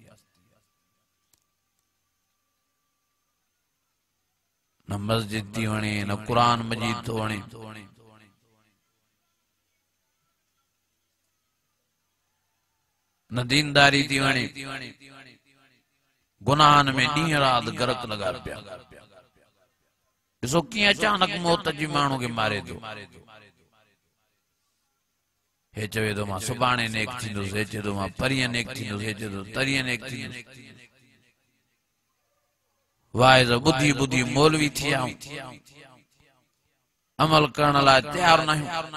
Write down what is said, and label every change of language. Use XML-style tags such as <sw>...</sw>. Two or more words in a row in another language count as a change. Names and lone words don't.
<sd>न मस्जिद थी वणे न कुरान मजीद थो वणे न दीनदारी थी वणे गुनाहन में ॾींहं रात गरक लगा पिया ॾिसो कीअं अचानक मौत जी माण्हू खे मारे थो हे चवे थो मां सुभाणे नेक थींदुसि हे चवे थो मां परीहं नेक थींदुसि हे चवे थो तरीहं नेक थींदुसि वाइज़ ॿुधी ॿुधी मौलवी थी विया अमल करण लाइ तयार न आहियूं</sd>